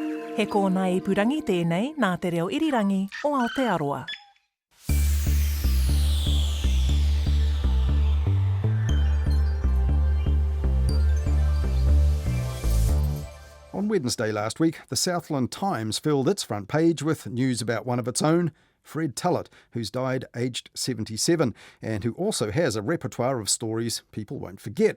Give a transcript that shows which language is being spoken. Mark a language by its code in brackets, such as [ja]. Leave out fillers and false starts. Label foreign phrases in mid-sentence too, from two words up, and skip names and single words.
[mi] He kōna ipurangi tēnei nā te reo irirangi o Aotearoa. [en] On Wednesday last week, the Southland Times filled its front page with news about one of its own, Fred Tulett, who's died aged 77 and who also has a repertoire of stories people won't forget.